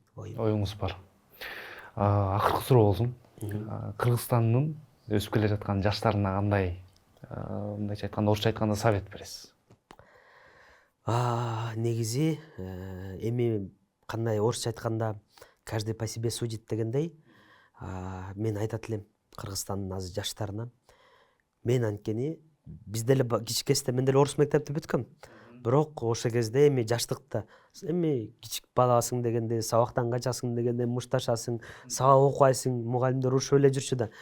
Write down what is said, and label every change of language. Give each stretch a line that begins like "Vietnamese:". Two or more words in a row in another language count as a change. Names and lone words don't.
Kyrgyz: оюңуз бар. Акыркы суроо болсун. Кыргызстандын өсүп келе жаткан жаштарына кандай, мындайча айтканда, орусча айтканда совет бересиз? Негизи эми кандай орусча айтканда
Russian: каждый по себе судит
Kyrgyz: дегендей, мен айтат элем Кыргызстандын азыр жаштарына. Мен анткени биз деле кичик кезде мен деле орус мектепти бүткөм. Бирок ошол кезде эми жаштыкта эми кичик баласың дегенде, сабактан качасың дегенде мушташасың, сабак окубайсың, мугалимдер урушуп эле жүрчү да.